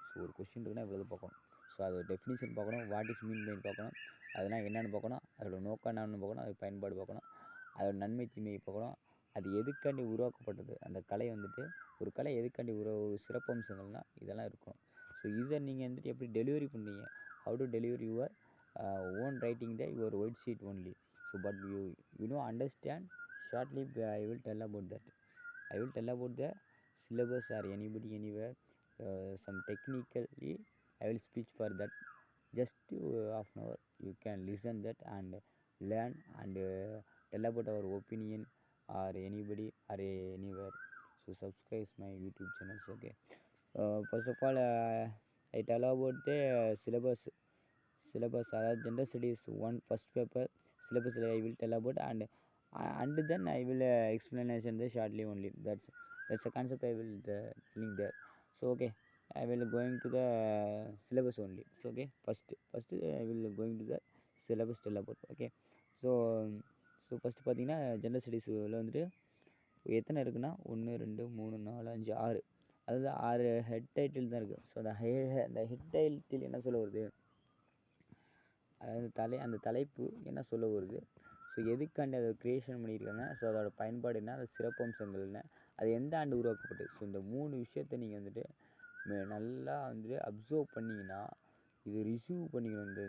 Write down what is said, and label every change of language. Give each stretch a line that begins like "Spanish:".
Tamil: So ஒரு question இருக்குன்னா இவ்வளோ பார்க்கணும். ஸோ அதோட டெஃபினிஷன் பார்க்கணும், வாட் இஸ் மீன் பைன்னு பார்க்கணும், அதெல்லாம் என்னென்னு பார்க்கணும், அதோட நோக்கம் என்னன்னு பார்க்கணும், அது பயன்பாடு பார்க்கணும், அதோட நன்மை தீமையை பார்க்கணும், அது எதுக்காண்டி உருவாக்கப்பட்டது, அந்த கலை வந்துட்டு ஒரு கலை எதுக்காண்டி சிறப்பம்சங்கள்னால் இதெல்லாம் இருக்கணும். ஸோ இதை நீங்கள் வந்துட்டு எப்படி டெலிவரி பண்ணுறீங்க,
English: how to deliver your own writing your white sheet only. So but you know understand shortly. I will tell about that. I will tell about the syllabus or anybody anywhere, some technically I will speak for that. Just half an hour you can listen that and learn and tell about our opinion or anybody or anywhere. So subscribe my YouTube channel. Okay, first of all I tell about the syllabus, அதாவது general studies 1 first paper syllabus I will tell about, and then I will explanation the shortly only. That's a concept I will telling there. So okay, I will going to the syllabus only. So okay, first I will going to the syllabus tell about.
Tamil: Okay, so first பார்த்தீங்கன்னா general ஸ்டடீஸில் வந்துட்டு எத்தனை இருக்குன்னா 1 2 3 4 5 6, அதாவது 6 head title தான் இருக்குது. So அந்த head title என்ன சொல்ல வருது, அதாவது அந்த தலைப்பு என்ன சொல்ல வருது, ஸோ எதுக்காண்டி அதை க்ரியேஷன் பண்ணியிருக்காங்க, ஸோ அதோட பயன்பாடு என்ன, அது சிறப்பம்சங்கள் என்ன, அது எந்த ஆண்டு உருவாக்கப்பட்டு, ஸோ இந்த 3 விஷயத்த நீங்கள் வந்துட்டு நல்லா வந்துட்டு அப்சர்வ் பண்ணிங்கன்னா, இது ரிசீவ் பண்ணிக்கணும்.